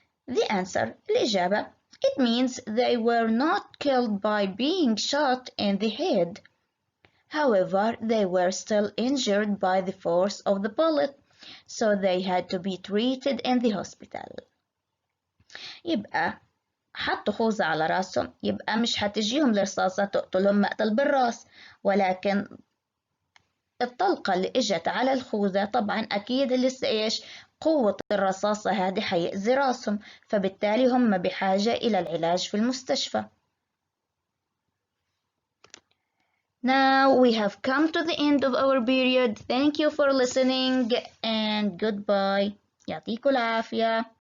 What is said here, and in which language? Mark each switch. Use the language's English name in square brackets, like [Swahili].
[English] The answer الإجابة It means they were not killed by being shot in the head. However, they were still injured by the force of the bullet, so they had to be treated in the hospital. [Arabic] يبقى حطوا خوذة على راسهم، يبقى مش هتجيهم الرصاصة تقتلهم مقتل بالراس، ولكن الطلقة اللي اجت على الخوذة طبعا أكيد لسه إيش قوة الرصاصة هذه حيأذي راسهم، فبالتالي هم بحاجة إلى العلاج في المستشفى. [English] Now we have come to the end of our period. Thank you for listening and goodbye. [Arabic] يعطيكم العافية.